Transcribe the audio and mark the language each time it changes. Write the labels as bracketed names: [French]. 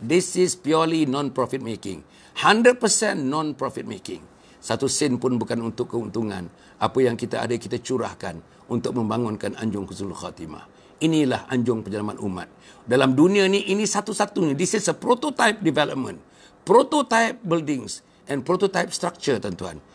[English] This is purely non-profit making. 100% non-profit making. [Malay] 1 sen pun bukan untuk keuntungan. Apa yang kita ada, kita curahkan untuk membangunkan Anjung Husnul Khatimah. Inilah anjung penyelamat umat. Dalam dunia ni, ini satu-satunya. [English] This is a prototype development. Prototype buildings and prototype structure, [Malay] tuan-tuan.